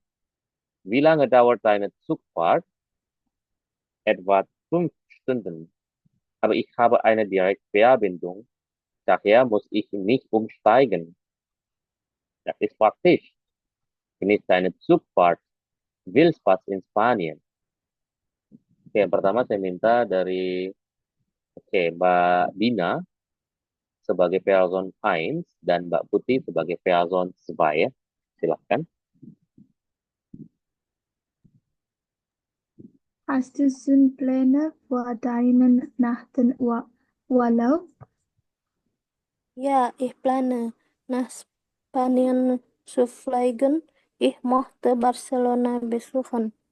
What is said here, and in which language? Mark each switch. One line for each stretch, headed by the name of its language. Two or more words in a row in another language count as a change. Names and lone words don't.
German: Wie lange dauert deine Zugfahrt? Etwa 5 Stunden. Aber ich habe eine Direktverbindung. Daher muss ich nicht umsteigen. Das ist praktisch. Genieß deine Zugfahrt. Viel Spaß in Spanien.
Indonesian: Oke, yang pertama saya minta dari Mbak Dina sebagai Person 1 dan Mbak Putih sebagai Person 2 ya. Silahkan.
German: Hast du schon Pläne für deinen nächsten Urlaub? Ja, ich plane, nach Spanien zu fliegen. Ich möchte Barcelona besuchen.